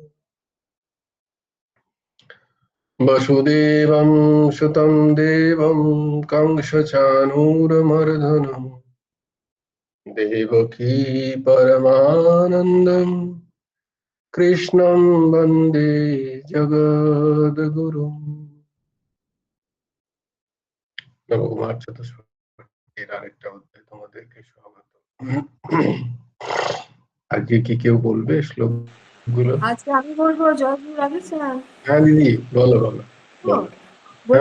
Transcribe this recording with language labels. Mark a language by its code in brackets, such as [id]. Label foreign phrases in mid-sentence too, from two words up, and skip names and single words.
[sa] वसुदेवं सुतं देवं कंसचाणूरमर्दनं देवकी परमानन्दं कृष्णं वन्दे जगद्गुरुम्। [bn] নবকুমার চতুষ্পদের আরেকটা অধ্যায় তোমাদেরকে স্বাগত। আজকে কি কেউ বলবে শ্লোক গুলো? আজকে আমি বলবো। জয়গুরু রাধেশ্যাম। হ্যাঁ দিদি, বলো বলো বলো। হ্যাঁ